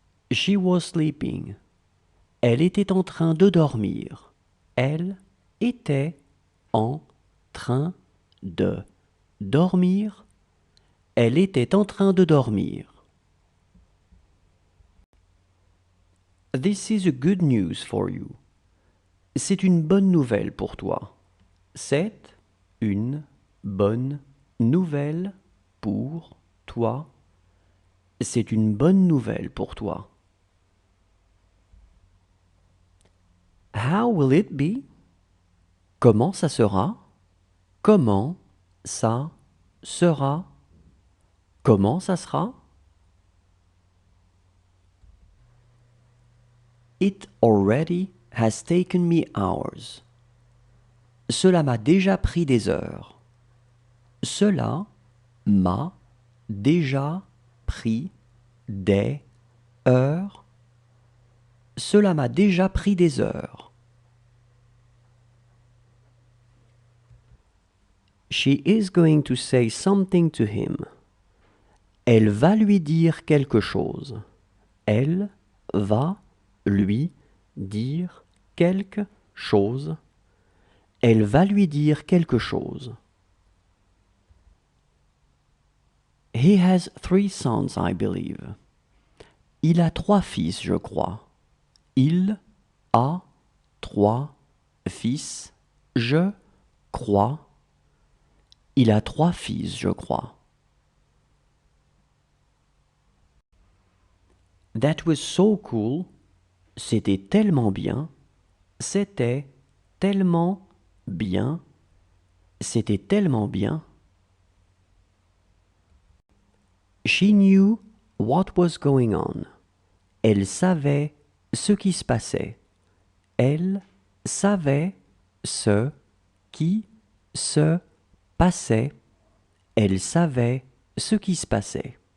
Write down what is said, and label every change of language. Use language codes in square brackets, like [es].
[en] She was sleeping. [fr] Elle était en train de dormir. Elle était en train de dormir. Elle était en train de dormir. [en] This is a good news for you. [fr] C'est une bonne nouvelle pour toi. C'est une bonne nouvelle pour toi. C'est une bonne nouvelle pour toi. [en] How will it be? [fr] Comment ça sera? Comment ça sera? Comment ça sera? [en] It already has taken me hours. [fr] Cela m'a déjà pris des heures. Cela m'a déjà pris des heures. Cela m'a déjà pris des heures. [en] She is going to say something to him. [fr] Elle va lui dire quelque chose. Elle va lui dire quelque chose. Elle va lui dire quelque chose. [en] He has 3 sons, I believe. [fr] Il a 3 fils, je crois. Il a 3 fils, je crois. Il a 3 fils, je crois. [en] That was so cool. [fr] C'était tellement bien. C'était tellement bien. C'était tellement bien. [en] She knew what was going on. [fr] Elle savait ce qui se passait. Elle savait ce qui se passait. Elle savait ce qui se passait.